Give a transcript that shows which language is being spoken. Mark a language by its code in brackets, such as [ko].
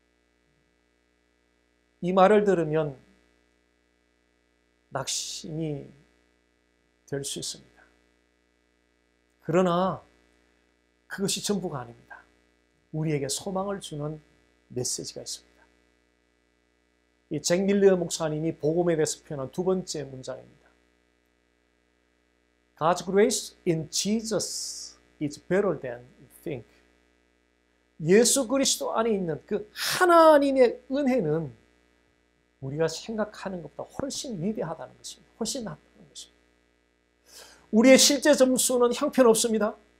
[ko] 이 말을 들으면 낙심이 될 수 있습니다. 그러나 그것이 전부가 아닙니다. 우리에게 소망을 주는 메시지가 있습니다. 이 잭 밀러 목사님이 복음에 대해서 표현한 두 번째 문장입니다. [en] God's grace in Jesus is better than you think. [ko] 예수 그리스도 안에 있는 그 하나님의 은혜는 우리가 생각하는 것보다 훨씬 위대하다는 것입니다. 훨씬 낫다는 것입니다. 우리의 실제 점수는 형편없습니다.